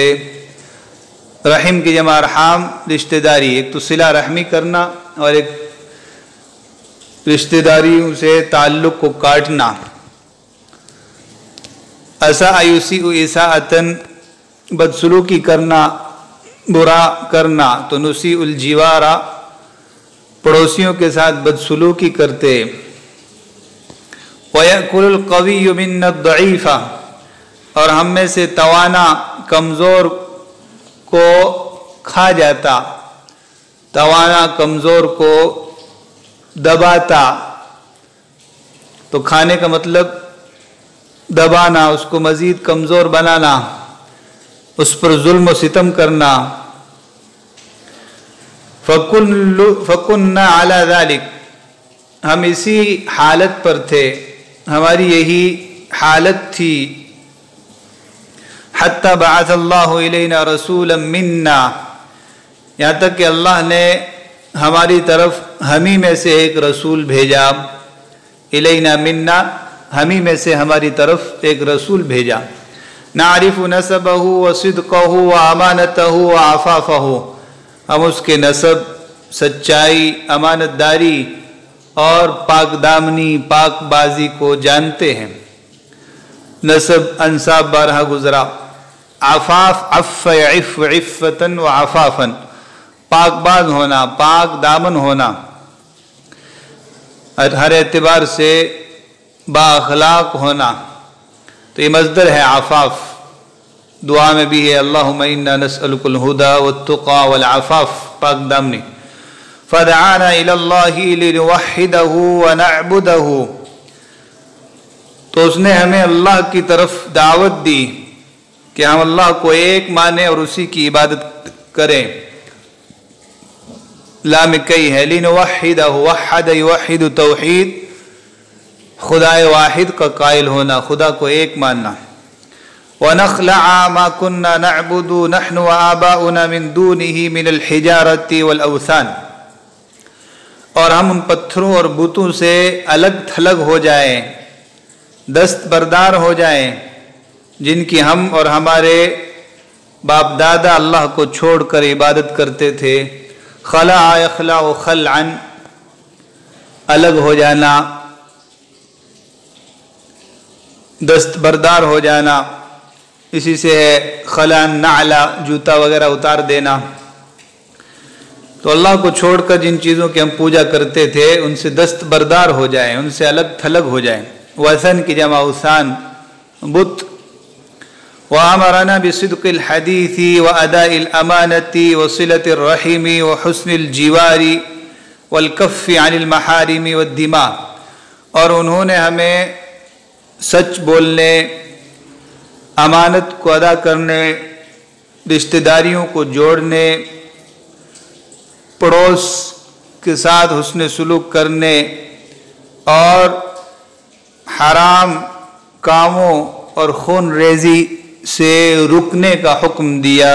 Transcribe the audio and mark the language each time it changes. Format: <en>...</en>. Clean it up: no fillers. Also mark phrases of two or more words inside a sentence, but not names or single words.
<ur>رحم کی جمع ارحام، رشتہ داری، ایک تو صلہ رحمی کرنا اور ایک رشتہ داریوں سے تعلق کو کاٹنا.</ur> <ar>اساء یسیء اساءۃ،</ar> <ur>بدسلوکی کرنا، برا کرنا. تو</ur> <ar>نسیء الجوار،</ar> <ur>پڑوسیوں کے ساتھ بدسلوکی کرتے.</ur> <ar>وَيَأْكُلُ الْقَوِيُّ مِنَّا الضَّعِيفَ،</ar> <ur>اور ہم میں سے توانا کمزور کو کھا جاتا، توانا کمزور کو دباتا. تو کھانے کا مطلب دبانا، اس کو مزید کمزور بنانا، اس پر ظلم و ستم کرنا.</ur> <ar>فَكُنَّا عَلَى ذَلِكَ،</ar> <ur>ہم اسی حالت پر تھے، ہماری یہی حالت تھی.</ur> <ar>حَتَّى بَعَثَ اللَّهُ إِلَيْنَا رَسُولًا مِنَّا،</ar> <ur>یہاں تک کہ اللہ نے ہماری طرف ہمیں میں سے ایک رسول بھیجا.</ur> <ar>إلينا منا,</ar> <ur>ہم ہی میں سے ہماری طرف ایک رسول بھیجا.</ur> <ar>نعرف نسبه و صدقه و أمانته و عفافه,</ar> <ur>ہم اس کے نسب، سچائی، امانتداری اور پاکدامنی، پاکبازی کو جانتے ہیں. نسب انساب 12 گزرا.</ur> <ar>عفاف عف یعف عفة و عفافا,</ar> <ur>پاکباز ہونا، پاک دامن ہونا، ہر اعتبار سے بااخلاق ہونا. تو یہ مصدر ہے عفاف۔ دعا میں بھی ہے</ur> <ar>اللهم إنا نسألك الهدى والتقى والعفاف,</ar> <ur>پاک دامنی.</ur> <ar>فدعانا إلى الله لنوحده و نعبده,</ar> <ur>تو اس نے ہمیں اللہ کی طرف دعوت دی کہ ہم اللہ کو ایک مانیں اور اسی کی عبادت کریں. لام کئی ہے، لنوحده,</ur> <ar>وحد یوحد توحید,</ar> <ur>خدائے واحد کا قائل ہونا، خدا کو ایک ماننا.</ur> <ar>و نخلع ما كنا نعبد نحن و آباؤنا من دونه من الحجارة والأوثان,</ar> <ur>اور ہم ان پتھروں اور بتوں سے الگ تھلگ ہو جائیں، دستبردار ہو جائیں، جن کی ہم اور ہمارے باپ دادا اللہ کو چھوڑ کر عبادت کرتے تھے.</ur> <ar>خلع یخلع و خلعا,</ar> <ur>الگ ہو جانا، دستبردار ہو جانا، اسی سے ہے</ur> <ar>خلع النعل,</ar> <ur>جوتا وغیرہ اتار دینا. تو اللہ کو چھوڑ کر جن چیزوں کی ہم پوجا کرتے تھے ان سے دستبردار ہو جائیں، ان سے الگ تھلگ ہو جائیں. وثن کی جمع اوثان، بت.</ur> <ar>و أمرنا بصدق الحديث و أداء الأمانة و صلة الرحم و حسن الجوار والكف عن المحارم و دماء,</ar> <ur>اور انہوں نے ہمیں سچ بولنے، امانت کو ادا کرنے، رشتہ داریوں کو جوڑنے, پڑوس کے ساتھ حسن سلوک کرنے اور حرام کاموں اور خون ریزی سے رکنے کا حکم دیا.</ur>